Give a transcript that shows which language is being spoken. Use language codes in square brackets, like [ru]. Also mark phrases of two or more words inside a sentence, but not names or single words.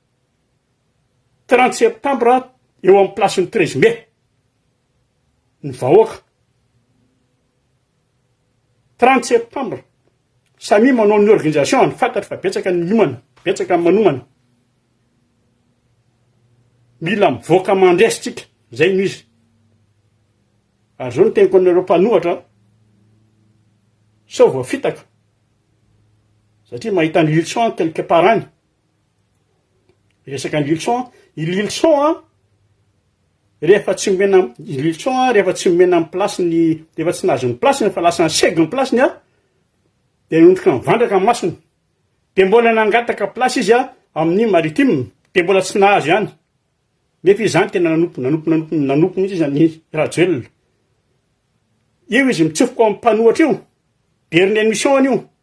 [mg] 30 septembre eo amin'ny place ny 13 mai ny vahoaka 30 septembre samy manao ny organisation ny fantatra fa betsaka ny miomana betsaka ny manomana mila mivoaka mandresitsika zay no izy ary zao no teniko anareo mpanohatra sao voafitaka satria mahita ny leçon [fr] quelque part [mg] any resaka ny leçon rehefa tsy omena leçon rehefa tsy omena amin'ny placeny rehefa tsy nahazo ny placeny fa lasa ny seg ny placeny dia nondrika mivandraka ny masony dia mbola nangataka place izy amin'ny maritime dia mbola tsy nahazo ihany nefa izy zany tena nanompo mihitsy izy ny Rajoelina io izy mitsofoka amin'ny mpanohatra io [fr] dernière mission [mg] an'io